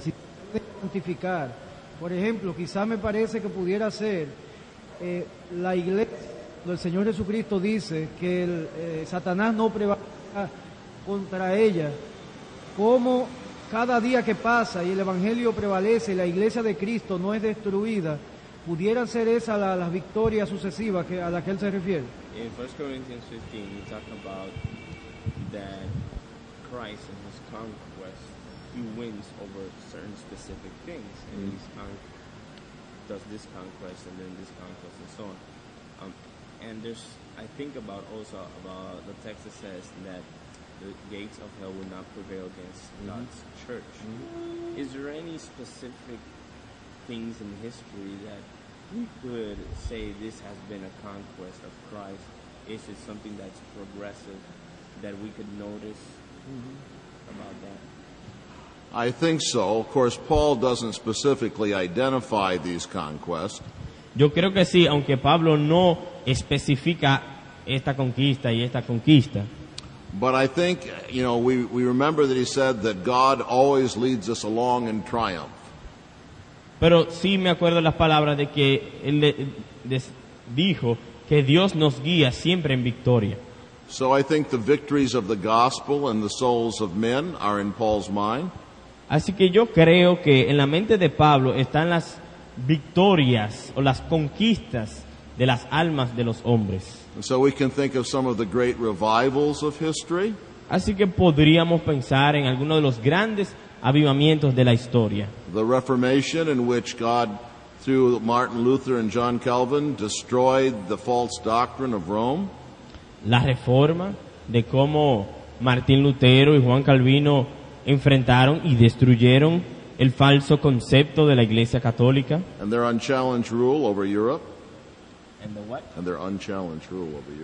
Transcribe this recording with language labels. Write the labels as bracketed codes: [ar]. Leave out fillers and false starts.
[es] Si puede identificar, por ejemplo, quizá me parece que pudiera ser la iglesia, donde el Señor Jesucristo dice que Satanás no prevalecerá contra ella, como cada día que pasa y el Evangelio prevalece y la iglesia de Cristo no es destruida, ¿pudieran ser esas las victorias sucesivas a las que él se refiere? [en] In 1 Corinthians 15, we talk about that Christ in his conquest, he wins over certain specific things, and he does this conquest and then this conquest and so on. And I think about the text that says that the gates of hell will not prevail against God's church. Is there any specific things in history that we could say this has been a conquest of Christ? Is it something that's progressive that we could notice about that? I think so. Of course, Paul doesn't specifically identify these conquests. [es] Yo creo que sí, aunque Pablo no especifica esta conquista y esta conquista. [en] But I think, we remember that he said that God always leads us along in triumph. [es] Pero sí me acuerdo las palabras de que él dijo que Dios nos guía siempre en victoria. [en] So I think the victories of the gospel and the souls of men are in Paul's mind. [es] Así que yo creo que en la mente de Pablo están las victorias o las conquistas de las almas de los hombres. [en] And so we can think of some of the great revivals of history. [es] Así que podríamos pensar en algunos de los grandes avivamientos de la historia. [en] The Reformation, in which God, through Martin Luther and John Calvin, destroyed the false doctrine of Rome. [es] La reforma, de cómo Martín Lutero y Juan Calvino enfrentaron y destruyeron el falso concepto de la Iglesia Católica. [en] And their unchallenged rule over Europe. And the what? And their unchallenged rule over Europe.